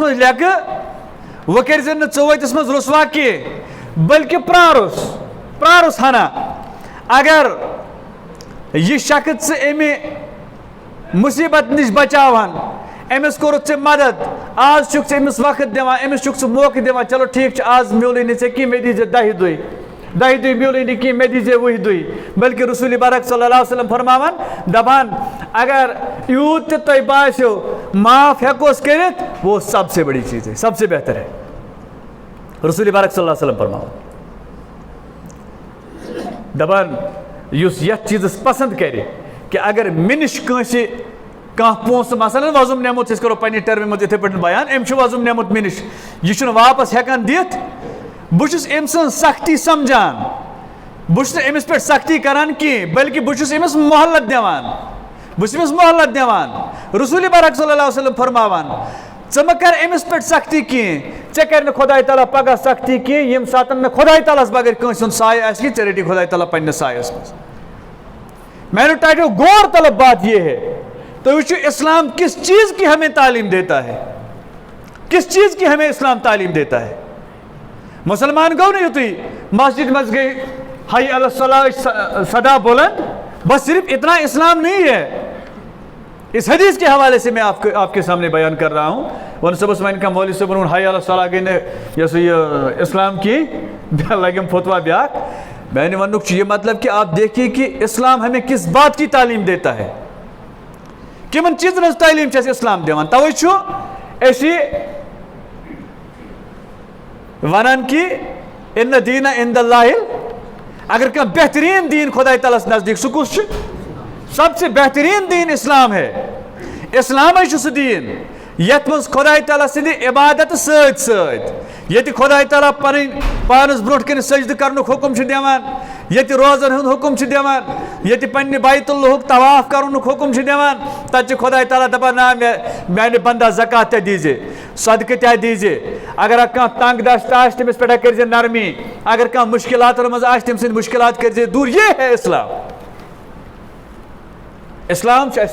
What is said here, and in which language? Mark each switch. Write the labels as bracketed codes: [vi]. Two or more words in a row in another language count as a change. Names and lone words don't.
[ks] منٛز لیٚکہٕ وۄنۍ کٔرزٮ۪ن نہٕ ژٕ ؤتِس منٛز رُسوا کینٛہہ بلکہِ پرٛارُس ہنا اگر یہِ شخص ژٕ اَمہِ مُصیٖبت نِش بچاوہن أمِس کوٚرُتھ ژےٚ مدد آز چھُکھ ژٕ أمِس وقت دِوان أمِس چھُکھ ژٕ موقعہٕ دِوان چلو ٹھیٖک چھُ آز میوٗلٕے نہٕ ژےٚ کینٛہہ مےٚ دیٖزِ 10 دۄہہِ میوٗلٕے نہٕ کینٛہہ مےٚ دیٖزِ 20 دۄہہِ بلکہِ رسول برق [ar] صلی اللہ علیہ وسلم [ks] فرماوان دپان اگر یوٗت تہِ تۄہہِ باسیو معاف ہٮ۪کوس کٔرِتھ [ur] وہ سب سے بڑی چیٖز ہے سب سے بہتر ہے [ks] رسول برق [ar] صلی اللہ علیہ وسلم [ks] فرماوان دپان یُس یتھ چیٖزس پسنٛد کرِ کہِ اگر مےٚ نِش کٲنٛسہِ کانٛہہ پونٛسہٕ مثلاً وۄزُم نِمُت أسۍ کرو پننہِ ٹٔرمہِ منٛز یِتھٕے پٲٹھۍ بیان أمۍ چھُ وۄزُم نِمُت مےٚ نِش یہِ چھُنہٕ واپس ہٮ۪کان دِتھ بہٕ چھُس أمۍ سٕنٛز سختی سمجھان بہٕ چھُس نہٕ أمِس پٮ۪ٹھ سختی کران کینٛہہ بلکہِ بہٕ چھُس أمِس مۄہلت دِوان رسول برق [ar] صلی اللہ علیہ وسلم [ks] فرماوان ژٕ مہ کر أمِس پٮ۪ٹھ سختی کینٛہہ ژےٚ کرِ نہٕ خۄداے تعالیٰ پگاہ سختی کینٛہہ ییٚمہِ ساتہٕ نہٕ خۄداے تعالیٰ ہس بغٲر کٲنٛسہِ ہُنٛد سایہِ آسہِ کینٛہہ ژےٚ رٔٹی خۄداے تعالیٰ پننِس سایس منٛز میانیو ٹاٹیو [ur] غور طلب بات یہ ہے تو وٕچھو اسلام کس چیز کی ہمیں تعلیم دیتا ہے کس چیز کی ہمیں اسلام تعلیم دیتا ہے [ks] مسلمان گو نا یُتُے مسجد منٛز گٔے [ar] حی علی الصلاح [ks] صدا بلند [ur] بس صرف اتنا اسلام نہیں ہے اس حدیث کے حوالے سے میں آپ کے سامنے بیان کر رہا ہوں [ks] ون صبح وَنہِ کانٛہہ مولوی صٲبن ووٚن [ar] حی علی الصلاح [ks] گٔے نہٕ یۄس یہِ اسلام کینٛہہ لگیم فتوا بیاکھ میں نے وننُک چھُ یہ مطلب [ur] کہ آپ دیکھیے کہ اسلام ہمیں کس بات کی تعلیم دیتا ہے [ks] کمن چیزن ہٕنٛز تعلیٖم چھِ اَسہِ اسلام دِوان توے چھُ أسۍ ونان کہ [ar] اِنَّ دیٖنَ عِنٛدَ اللہِ [ks] اگر کانٛہہ بہتریٖن دیٖن خۄداے تعالیٰ ہس نزدیٖک سُہ کُس چھُ [ur] سب سے بہتریٖن دیٖن اسلام ہے [ks] اسلامے چھُ سُہ دیٖن یتھ منٛز خۄداے تعالیٰ سٕنٛدِ عبادت سۭتۍ سۭتۍ ییٚتہِ خۄداے تعالیٰ پنٕنۍ پانس برونٛٹھ کنہِ سجدٕ کرنُک حُکم چھُ دِوان ییٚتہِ روزن ہُنٛد حُکم چھُ دِوان ییٚتہِ پننہِ بیت اللہُک طواف کرنُک حُکم چھُ دِوان تتہِ چھُ خۄداے تعالیٰ دپان نا میانہِ بندا زکات تہِ دیٖزِ صدقہٕ تہِ دیٖزِ اگر کانٛہہ تنگ دست آسہِ تٔمِس پٮ۪ٹھ کٔرزِ نرمی اگر کانٛہہ مُشکلاتن منٛز آسہِ تٔمۍ سٕنٛدۍ مُشکلات کٔرزِ دوٗر [ur] یہ ہے [ks] اسلام چھُ اَسہِ